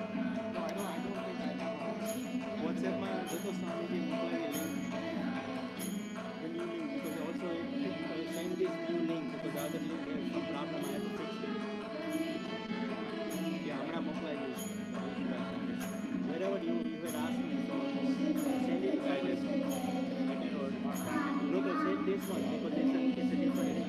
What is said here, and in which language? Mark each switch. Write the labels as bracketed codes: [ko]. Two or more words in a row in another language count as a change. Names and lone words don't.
[en] No, I don't think I have. [gu] WhatsApp માં જતો સ્વામીજી મોકલાવી link. [en] The new link because also send this new link because the other link has some problem I have to fix it. Yeah, [gu] હમણાં મોકલાવી દઈશ. [en] Wherever you had asked me, so send it to Silas. No, but send this one because it's a different link.